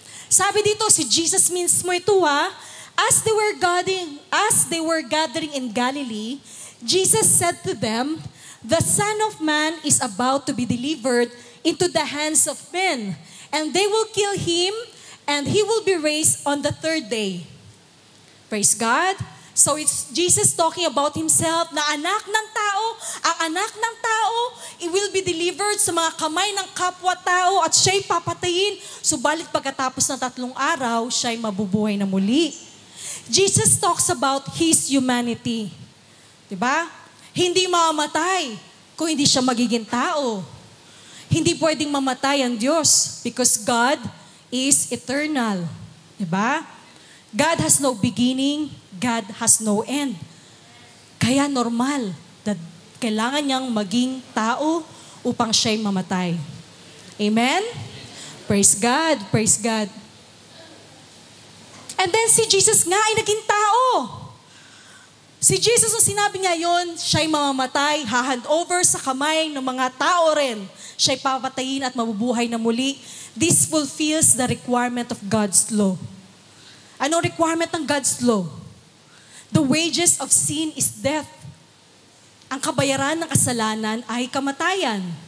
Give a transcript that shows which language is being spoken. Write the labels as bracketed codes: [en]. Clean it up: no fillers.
[tl] Sabi dito, si Jesus mismo ito ha, [en] As they were gathering in Galilee, Jesus said to them, The Son of Man is about to be delivered into the hands of men, and they will kill Him, and He will be raised on the third day. Praise God. So it's Jesus talking about Himself [tl] na anak ng tao, ang anak ng tao, [en] it will be delivered [tl] sa mga kamay ng kapwa-tao at siya'y papatayin. Subalit pagkatapos ng 3 araw, siya'y mabubuhay na muli. [en] Jesus talks about His humanity. [tl] Diba? Hindi mamamatay kung hindi siya magiging tao. Hindi pwedeng mamatay ang Diyos [en] because God is eternal. [tl] Diba? [en] God has no beginning, God has no end. [tl] Kaya normal that kailangan niyang maging tao upang siya'y mamatay. Amen? [en] Praise God, praise God. [tl] And then si Jesus nga ay naging tao. Si Jesus, nung sinabi niya yon, siya'y mamamatay, hahand over sa kamay ng mga tao rin. Siya'y papatayin at mabubuhay na muli. [en] This fulfills the requirement of God's law. Anong requirement ng God's law? The wages of sin is death. [tl] Ang kabayaran ng kasalanan ay kamatayan.